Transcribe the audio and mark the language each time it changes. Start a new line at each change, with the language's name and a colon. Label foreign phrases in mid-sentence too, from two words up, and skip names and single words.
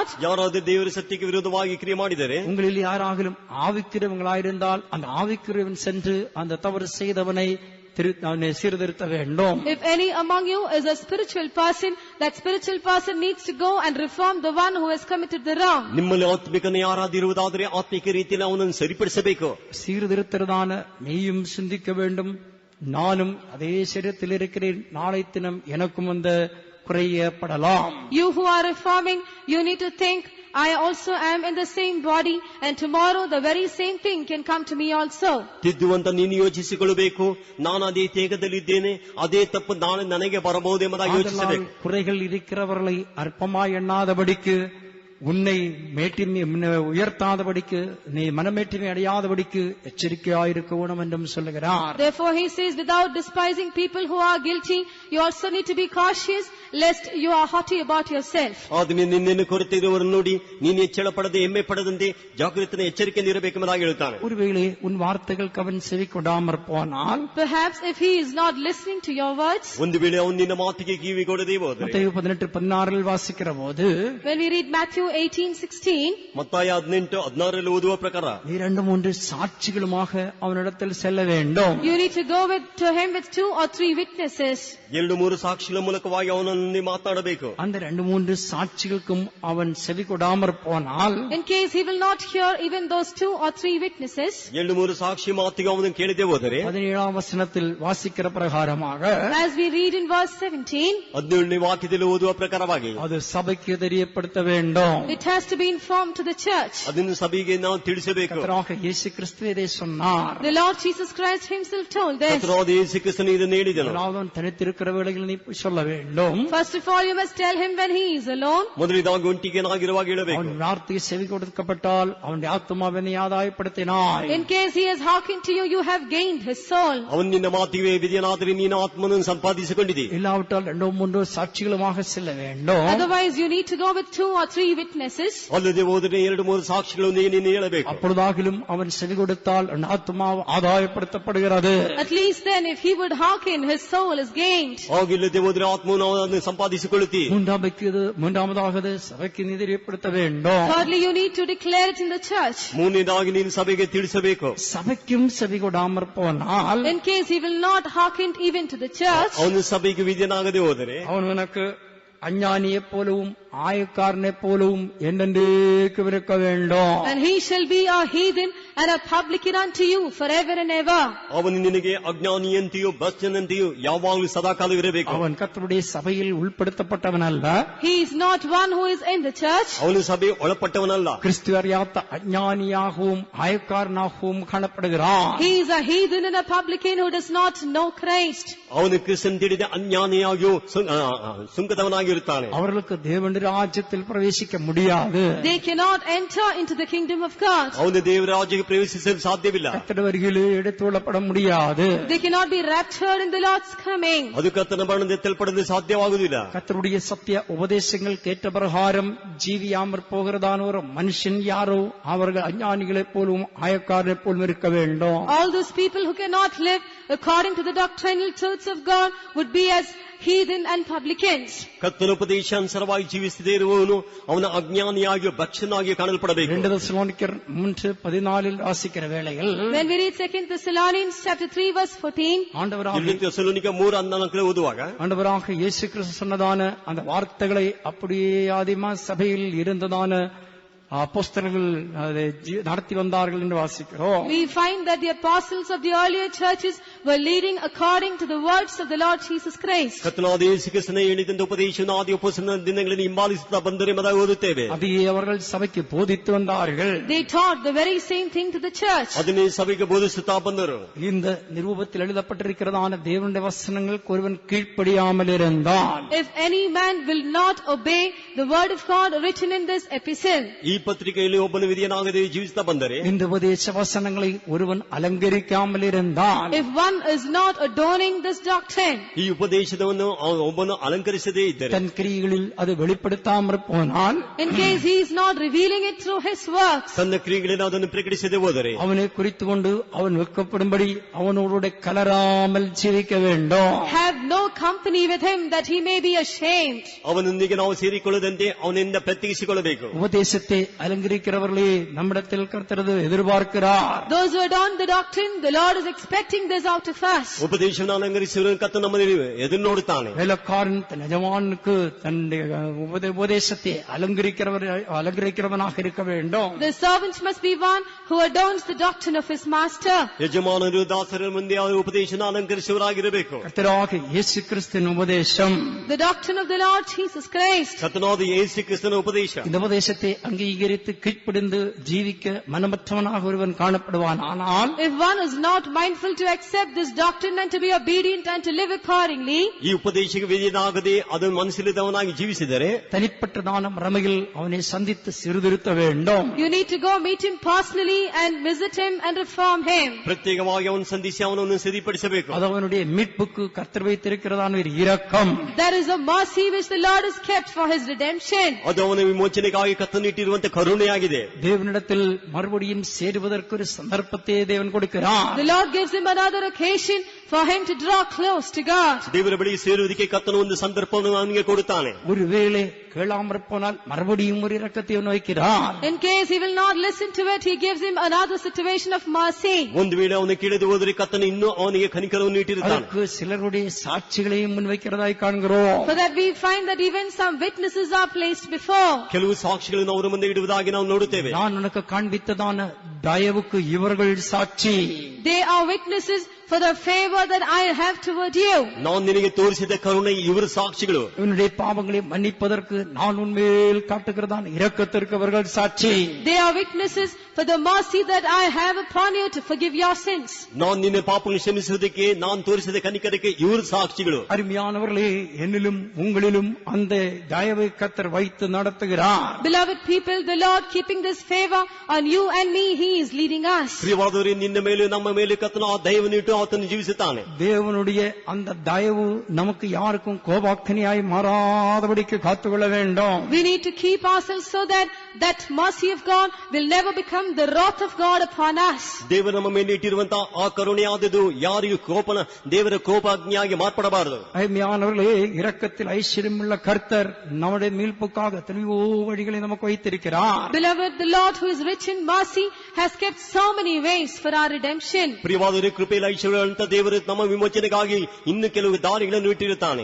Kannada: ಯಾರಾದರೂ ದೇವರ ಸತ್ಯಕ್ಕೆ ವಿರೋಧವಾಗಿ ಕ್ರಿಯೆ ಮಾಡಿದರೆ,
Tamil: உங்களில் யாராகிலும் ஆவிக்குரியவங்களாயிருந்தால் அந்த ஆவிக்குரியவன் சென்று அந்த தவறு செய்தவனை சீர்திருத்த வேண்டும்.
English: If any among you is a spiritual person, that spiritual person needs to go and reform the one who has committed the wrong.
Kannada: ನಿಮ್ಮಲ್ಲಿ ಆತ್ಮಿಕನೇ ಯಾರಾದಿರುವುದಾದರೆ ಆತ್ಮಿಕ ರೀತಿಯಲ್ಲಿ ಅವನನ್ನು ಸರಿಪಡಿಸಬೇಕು.
Tamil: சீர்திருத்ததான நீயும் சிந்திக்க வேண்டும், நானும் அதே சரீரத்தில் இருக்கிறேன், நாளை தினம் எனக்கும் அந்த குறையப்படலாம்.
English: You who are reforming, you need to think, I also am in the same body, and tomorrow the very same thing can come to me also.
Kannada: ತಿದ್ದುವಂತ ನೀನು ಯೋಚಿಸಿಕೊಳ್ಳಬೇಕು. ನಾನು ಅದೇ ತೇಗದಲ್ಲಿದ್ದೇನೆ, ಅದೇ ತಪ್ಪು ನಾಳೆ ನನಗೆ ಬರಬಹುದೆಂಬುದಾಗಿ ಯೋಚಿಸಬೇಕು.
Tamil: குறைகள் இருக்கிறவர்களை அற்பமாய் எண்ணாதபடிக்கு, உன்னை உயர்த்தாதபடிக்கு, நீ மனமேட்டிமை அடையாதபடிக்கு எச்சரிக்கையாயிருக்க வேணும் என்றும் சொல்லுகிறார்.
English: Therefore he says, without despising people who are guilty, you also need to be cautious lest you are haughty about yourself.
Kannada: ಆದ್ಮೇ ನಿನ್ನನ್ನು ಕೊರತೆಯಿರುವವರನ್ನು ನೋಡಿ ನೀನು ಹೆಚ್ಚಳ ಪಡದೆ ಹೆಮ್ಮೆ ಪಡದಂತೆ ಜಾಗೃತಿನ ಎಚ್ಚರಿಕೆಯಿಂದ ಇರಬೇಕೆಂಬುದಾಗಿ ಹೇಳ್ತಾನೆ.
Tamil: ஒருவேளை உன் வார்த்தைகள் அவன் செவி கொடாமற் போனால்,
English: perhaps if he is not listening to your words,
Kannada: ಒಂದು ವೇಳೆ ಅವನು ನಿನ್ನ ಮಾತಿಗೆ ಕಿವಿ ಕೊಡದೇ ಹೋದರೆ,
Tamil: மத்தேயு 18:16 வாசிக்கிற போது,
English: when we read Matthew 18:16,
Kannada: ಮತ್ತಾಯ 18:16 ಓದುವ ಪ್ರಕಾರ,
Tamil: 2-3 சாட்சிகளுமாக அவனிடத்தில் செல்ல வேண்டும்.
English: you need to go to him with 2 or 3 witnesses.
Kannada: 2-3 ಸಾಕ್ಷಿಗಳ ಮೂಲಕವಾಗಿ ಅವನನ್ನು ಮಾತಾಡಬೇಕು.
Tamil: அந்த 2-3 சாட்சிகளுக்கும் அவன் செவி கொடாமற் போனால்,
English: in case he will not hear even those 2 or 3 witnesses,
Kannada: 2-3 ಸಾಕ್ಷಿ ಮಾತಿಗೆ ಅವನನ್ನು ಕೇಳದೆ ಹೋದರೆ,
Tamil: 17ஆம் வசனத்தில் வாசிக்கிற பிரகாரமாக,
English: as we read in verse 17,
Kannada: 17ನೇ ವಾಕ್ಯದಲ್ಲಿ ಓದುವ ಪ್ರಕಾರವಾಗಿ,
Tamil: அது சபைக்கு தெரியப்படுத்த வேண்டும்.
English: it has to be informed to the church.
Kannada: ಅದನ್ನು ಸಭೆಗೆ ನಾವು ತಿಳಿಸಬೇಕು.
Tamil: கர்த்தராகிய இயேசு கிறிஸ்து இதை சொன்னார்.
English: The Lord Jesus Christ himself told this.
Kannada: ಕರ್ತನಾದ ಯೇಸು ಕ್ರಿಸ್ತನು ಇದನ್ನು ಹೇಳಿದನು.
Tamil: அவன் தனித்திருக்கிற வேளையில் நீ சொல்ல வேண்டும்.
English: First of all, you must tell him when he is alone.
Kannada: ಮೊದಲಿದಾಗ ಒಂಟಿಗೆನಾಗಿರುವಾಗ ಹೇಳಬೇಕು.
Tamil: அவன் வார்த்தையை செவி கொடுக்கப்பட்டால் அவனுடைய ஆத்மாவினை ஆதாயப்படுத்தினாய்.
English: In case he has hearkened to you, you have gained his soul.
Kannada: ಅವನು ನಿನ್ನ ಮಾತಿಗೆ ವಿಧಿಯನಾದರೆ ನೀನು ಆತ್ಮನನ್ನು ಸಂಪಾದಿಸಿಕೊಂಡಿದೆ.
Tamil: இல்லாவிட்டால் 2-3 சாட்சிகளுமாக செல்ல வேண்டும்.
English: Otherwise, you need to go with 2 or 3 witnesses.
Kannada: ಅಲ್ಲದೆ ಹೋದರೆ 2-3 ಸಾಕ್ಷಿಗಳೊಂದಿಗೆ ನೀನು ಹೇಳಬೇಕು.
Tamil: அப்பொழுதாகிலும் அவன் செவி கொடுத்தால் ஆத்மா ஆதாயப்படுத்தப்படுகிறது.
English: At least then, if he would hearken, his soul is gained.
Kannada: ಹಾಗಿಲ್ಲದೆ ಹೋದರೆ ಆತ್ಮವನ್ನು ಅವನು ಸಂಪಾದಿಸಿಕೊಳ್ಳುತ್ತಿ.
Tamil: மூன்றாவதாக சபைக்கு தெரியப்படுத்த வேண்டும்.
English: Thirdly, you need to declare it in the church.
Kannada: ಮೂರನೇದಾಗಿ ನೀನು ಸಭೆಗೆ ತಿಳಿಸಬೇಕು.
Tamil: சபைக்கும் செவி கொடாமற் போனால்,
English: In case he will not hearken even to the church,
Kannada: ಅವನು ಸಭೆಗೆ ವಿಧಿಯನಾಗದೆ ಹೋದರೆ,
Tamil: அவன் உனக்கு அஞ்ஞானியைப் போலவும் ஆயக்காரனைப் போலவும் என்றென்றைக்கும் இருக்க வேண்டும்.
English: and he shall be a heathen and a publican unto you forever and ever.
Kannada: ಅವನು ನಿನಗೆ ಅಜ್ಞಾನಿಯಂತೆಯೂ ಭ್ರಷ್ಟನಂತೆಯೂ ಯಾವಾಗಲೂ ಸದಾಕಾಲ ಇರಬೇಕು.
Tamil: அவன் கர்த்தருடைய சபையில் உள்படுத்தப்பட்டவன் அல்ல.
English: He is not one who is in the church.
Kannada: ಅವನು ಸಭೆ ಒಳಪಟ್ಟವನಲ್ಲ.
Tamil: கிறிஸ்து அறியாத அஞ்ஞானியாகவும் ஆயக்காரனாகவும் காணப்படுகிறான்.
English: He is a heathen and a publican who does not know Christ.
Kannada: ಅವನು ಕ್ರಿಸ್ತನ್ ತಿಳಿದ ಅಜ್ಞಾನಿಯಾಗಿಯೂ ಸುಂಕದವನಾಗಿರುತ್ತಾನೆ.
Tamil: அவர்களுக்கு தேவனுடைய ராஜ்யத்தில் பிரவேசிக்க முடியாது.
English: They cannot enter into the kingdom of God.
Kannada: ಅವನು ದೇವರ ರಾಜ್ಯಕ್ಕೆ ಪ್ರವೇಶಿಸಲು ಸಾಧ್ಯವಿಲ್ಲ.
Tamil: கர்த்தருடைய வருகையிலே எடுத்துக்கொள்ளப்பட முடியாது.
English: They cannot be raptured in the Lord's coming.
Kannada: ಅದು ಕರ್ತನ ಬಣ್ಣದ ಎತ್ತಲ್ಪಡಲು ಸಾಧ್ಯವಾಗುವುದಿಲ್ಲ.
Tamil: கர்த்தருடைய சத்திய உபதேசங்கள் கேட்ட பிரகாரம் ஜீவியாமற் போகிறதான ஒரு மனுஷன் யாரோ அவர்கள் அஞ்ஞானிகளைப் போலும் ஆயக்காரனைப் போலும் இருக்க வேண்டும்.
English: All those people who cannot live according to the doctrinal truths of God would be as heathen and publicans.
Kannada: ಕರ್ತನ ಉಪದೇಶಾನುಸಾರವಾಗಿ ಜೀವಿಸದೇ ಇರುವವನು ಅವನ ಅಜ್ಞಾನಿಯಾಗಿ ಭಕ್ಷನಾಗಿ ಕಾಣಲ್ಪಡಬೇಕು.
Tamil: 2 தெசலோனிக்கர் 3:14 வாசிக்கிற வேளையில்,
English: When we read 2 Thessalonians chapter 3 verse 14,
Kannada: ಥೆಸಲೋನಿಕ 3:14 ಓದುವಾಗ,
Tamil: ஆண்டவராக இயேசு கிறிஸ்து சொன்னதான அந்த வார்த்தைகளை அப்படியே ஆதிமா சபையில் இருந்ததான அப்போஸ்தலர்கள் அதை நடத்தி வந்தார்கள் என்று வாசிக்கிறோம்.
English: We find that the apostles of the earlier churches were leading according to the words of the Lord Jesus Christ.
Kannada: ಕರ್ತನಾದ ಯೇಸು ಕ್ರಿಸ್ತನ ಹೇಳಿದಂತ ಉಪದೇಶವನ್ನು ಆದಿ ಅಪೊಸ್ತಲನ ದಿನಗಳಲ್ಲಿ ಹಿಂಬಾಲಿಸುತ್ತಾ ಬಂದರೆ ಎಂಬುದಾಗಿ ಓದುತ್ತೇವೆ.
Tamil: அதையே அவர்கள் சபைக்கு போதித்து வந்தார்கள்.
English: They taught the very same thing to the church.
Kannada: ಅದನ್ನೇ ಸಭೆಗೆ ಬೋಧಿಸುತ್ತಾ ಬಂದರು.
Tamil: இந்த நிருபத்தில் எழுதப்பட்டிருக்கிறதான தேவனுடைய வசனங்களுக்கு ஒருவன் கீழ்ப்படியாமல் இருந்தால்,
English: If any man will not obey the word of God written in this epistle,
Kannada: ಈ ಪತ್ರಿಕೆಯಲ್ಲಿ ಒಬ್ಬನು ವಿಧಿಯನಾಗದೆ ಜೀವಿಸುತ್ತಾ ಬಂದರೆ,
Tamil: இந்த உபதேச வசனங்களை ஒருவன் அலங்கரிக்காமல் இருந்தால்,
English: if one is not adorning this doctrine,
Kannada: ಈ ಉಪದೇಶವನ್ನು ಒಬ್ಬನು ಅಲಂಕರಿಸದೇ ಇದ್ದರೆ,
Tamil: தன் கிரியைகளில் அது வெளிப்படுத்தாமல் போனால்,
English: in case he is not revealing it through his works,
Kannada: ತನ್ನ ಕ್ರಿಯೆಗಳಿಂದ ಅದನ್ನು ಪ್ರಕಟಿಸದೆ ಹೋದರೆ,
Tamil: அவனை குறித்துக் கொண்டு அவன் வெட்கப்படும்படி அவனோடு கலராமல் ஜீவிக்க வேண்டும்.
English: have no company with him that he may be ashamed.
Kannada: ಅವನೊಂದಿಗೆ ನಾವು ಸೇರಿಕೊಳ್ಳದಂತೆ ಅವನಿಂದ ಪ್ರತ್ಯೇಕಿಸಿಕೊಳ್ಳಬೇಕು.
Tamil: உபதேசத்தை அலங்கரிக்கிறவர்களே நம்மிடத்தில் கர்த்தர் எதிர்பார்க்கிறார்.
English: Those who adorn the doctrine, the Lord is expecting this out of us.
Kannada: ಉಪದೇಶವನ್ನು ಅಲಂಕರಿಸುವ ಕರ್ತನು ನಮ್ಮಲ್ಲಿ ಎದುರು ನೋಡುತ್ತಾನೆ.
Tamil: வேலைக்காரன் தன் எஜமானுக்கு தன்னுடைய உபதேசத்தை அலங்கரிக்கிறவனாக இருக்க வேண்டும்.
English: The servant must be one who adorns the doctrine of his master.
Kannada: ಯಜಮಾನರು ದಾಸರ ಮುಂದೆ ಅವರ ಉಪದೇಶನ ಅಲಂಕರಿಸುವವರಾಗಿರಬೇಕು.
Tamil: கர்த்தராக இயேசு கிறிஸ்துவின் உபதேசம்,
English: The doctrine of the Lord Jesus Christ.
Kannada: ಕರ್ತನಾದ ಯೇಸು ಕ್ರಿಸ್ತನ ಉಪದೇಶ,
Tamil: இந்த உபதேசத்தை அங்கீகரித்து கீழ்ப்படிந்து ஜீவிக்க மனமற்றவனாக ஒருவன் காணப்படுவான். ஆனால்
English: If one is not mindful to accept this doctrine and to be obedient and to live accordingly,
Kannada: ಈ ಉಪದೇಶಕ್ಕೆ ವಿಧೇಯನಾಗದೆ ಅದನ್ನು ಮನಸ್ಸಿಲ್ಲದವನಾಗಿ ಜೀವಿಸಿದರೆ,
Tamil: தனிப்பட்டதான முறைமையில் அவனை சந்தித்து சீர்திருத்த வேண்டும்.
English: you need to go meet him personally and visit him and reform him.
Kannada: ಪ್ರತ್ಯೇಕವಾಗಿ ಅವನು ಸಂಧಿಸಿ ಅವನನ್ನು ಸರಿಪಡಿಸಬೇಕು.
Tamil: அது அவனுடைய மீட்புக்கு கர்த்தர் வைத்திருக்கிறதான ஒரு இரக்கம்.
English: There is a mercy which the Lord has kept for his redemption.
Kannada: ಅದು ಅವನ ವಿಮೋಚನೆಗಾಗಿ ಕತ್ತನಿಟ್ಟಿರುವಂತಹ ಕರುಣೆಯಾಗಿದೆ.
Tamil: தேவனிடத்தில் மறுபடியும் சேருவதற்கு ஒரு சந்தர்ப்பத்தை தேவன் கொடுக்கிறார்.
English: The Lord gives him another occasion for him to draw close to God.
Kannada: ದೇವರ ಬಳಿಗೆ ಸೇರುವುದಕ್ಕೆ ಕರ್ತನು ಒಂದು ಸಂದರ್ಭವನ್ನು ಅವನಿಗೆ ಕೊಡುತ್ತಾನೆ.
Tamil: ஒருவேளை கேளாமற் போனால் மறுபடியும் ஒரு இரக்கத்தை வைக்கிறார்.
English: In case he will not listen to it, he gives him another situation of mercy.
Kannada: ಒಂದು ವೇಳೆ ಅವನು ಕೇಳದೆ ಹೋದರೆ ಕರ್ತನು ಇನ್ನೂ ಅವನಿಗೆ ಕನಿಕರವನ್ನು ಇಟ್ಟಿರುತ್ತಾನೆ.
Tamil: ಅದಕ್ಕೆ சிலருடைய சாட்சிகளையும் முன்வைக்கிறதாய் காண்கிறோம்.
English: So that we find that even some witnesses are placed before.
Kannada: ಕೆಲವು ಸಾಕ್ಷಿಗಳನ್ನು ಅವರ ಮುಂದೆ ಇಡುವುದಾಗಿ ನಾವು ನೋಡುತ್ತೇವೆ.
Tamil: நான் உனக்கு காண்பித்ததான தயவுக்கு இவர்கள் சாட்சி.
English: They are witnesses for the favor that I have toward you.
Kannada: ನಾನು ನಿನಗೆ ತೋರಿಸಿದ ಕರುಣೆ ಇವರ ಸಾಕ್ಷಿಗಳು.
Tamil: இவனுடைய பாவங்களை மன்னிப்பதற்கு நான் உன்மேல் காட்டுகிறதான இரக்கத்திற்கு அவர்கள் சாட்சி.
English: They are witnesses for the mercy that I have upon you to forgive your sins.
Kannada: நான் ನಿನ್ನ ಪಾಪಗಳನ್ನು ಕ್ಷಮಿಸುವುದಕ್ಕೆ ನಾನು ತೋರಿಸಿದ ಕನಿಕರಕ್ಕೆ ಇವರು ಸಾಕ್ಷಿಗಳು.
Tamil: அருமையானவர்களே, என்னிலும் உங்களிலும் அந்த தயவை கர்த்தர் வைத்து நடத்துகிறார்.
English: Beloved people, the Lord keeping this favor on you and me, He is leading us.
Kannada: ಪ್ರಿಯವಾದವರೇ, ನಿನ್ನ ಮೇಲೆ ನಮ್ಮ ಮೇಲೆ ಕರ್ತನು ಆ ದಯವನ್ನು ಇಟ್ಟು ಆತನು ಜೀವಿಸುತ್ತಾನೆ.
Tamil: தேவனுடைய அந்த தயவு நமக்கு யாருக்கும் கோபாக்கினியாய் மாறாதபடிக்கு காத்துக்கொள்ள வேண்டும்.
English: We need to keep ourselves so that that mercy of God will never become the wrath of God upon us.
Kannada: ದೇವರು ನಮ್ಮ ಮೇಲೆ ಇಟ್ಟಿರುವಂತಹ ಆ ಕರುಣೆಯಾದದು ಯಾರಿಗೂ ದೇವರ ಕೋಪಾಗ್ನಿಯಾಗಿ ಮಾರ್ಪಡಬಾರದು.
Tamil: அருமையானவர்களே, இரக்கத்தில் ஐஸ்வர்யமுள்ள கர்த்தர் நம்முடைய மீட்புக்காக எத்தனையோ வழிகளை நமக்கு வைத்திருக்கிறார்.
English: Beloved, the Lord who is rich in mercy has kept so many ways for our redemption.
Kannada: ಪ್ರಿಯವಾದವರೇ, ಕೃಪೆಯಲ್ಲಿ ಐಶ್ವರ್ಯವಂತ ದೇವರು ನಮ್ಮ ವಿಮೋಚನೆಗಾಗಿ ಇನ್ನು ಕೆಲವು ದಾರಿಗಳನ್ನು ಇಟ್ಟಿರುತ್ತಾನೆ.